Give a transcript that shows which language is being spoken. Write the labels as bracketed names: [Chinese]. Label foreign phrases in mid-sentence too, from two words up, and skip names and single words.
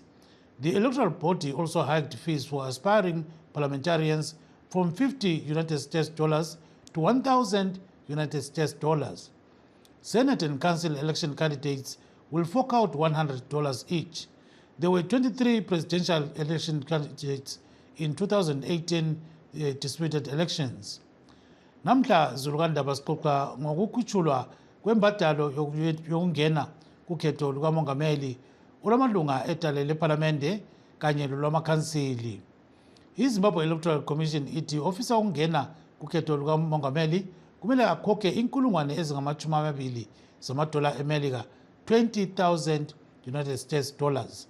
[English] The electoral body also hiked fees for aspiring parliamentarians from 50 United States dollars to 1,000 United States dollars. Senate and council election candidates will fork out $100 each. There were 23 presidential election candidates in 2018 disputed elections. [North Ndebele] Namhla zulukandaba sixoxa ngokukhutshulwa kwembadalo yokungena kukhetho lukamongameli olamalunga etale lephalamende kanye lolwamakhansili. iZimbabwe Electoral Commission ithi ofisa ukungena kukhetho lukamongameli kumele akhokhe inkulungwane ezingama-20 zamadola eMelika, 20,000 [English] United States dollars.